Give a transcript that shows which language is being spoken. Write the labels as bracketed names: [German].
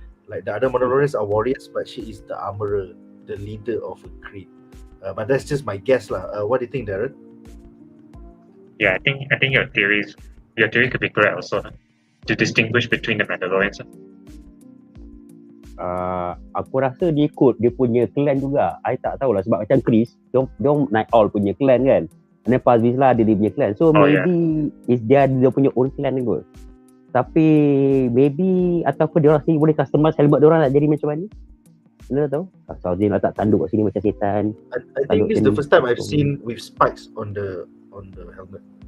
[English] Like the other Mandalorians are warriors, but she is the armorer, the leader of a creed. But that's just my guess lah. What do you think, Darren? Yeah, I think your theory could be correct also, to distinguish between the Mandalorians. [Malay] Aku rasa dia ikut dia punya clan juga. I tak tahulah sebab macam Chris, dia Night Owl punya clan kan. [English] And then [Malay] Pazviz lah dia punya clan. [English] So maybe is [Malay] dia punya own clan kot. Tapi maybe ataupun dia orang sendiri boleh customize helmet dia orang nak jadi macam mana? Anda tahu? Asal letak tanduk kat sini macam setan. [English] I think this is the first time I've seen with spikes on the helmet.